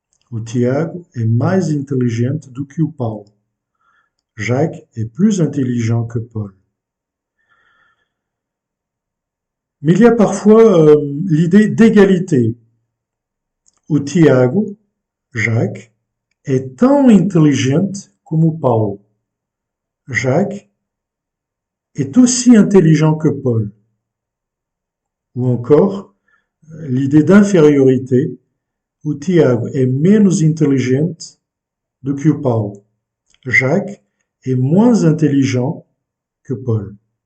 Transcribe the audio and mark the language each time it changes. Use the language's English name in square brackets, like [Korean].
[Portuguese] O Tiago é mais inteligente do que o Paulo. [French] Jacques est plus intelligent que Paul. Mais il y a parfois l'idée d'égalité. O Tiago, Jacques, [Portuguese] é tão inteligente como o Paulo. [French] Jacques est aussi intelligent que Paul. Ou encore, l'idée d'infériorité, [Portuguese] o Tiago é menos inteligente do que o Paulo. [French] Jacques est moins intelligent que Paul.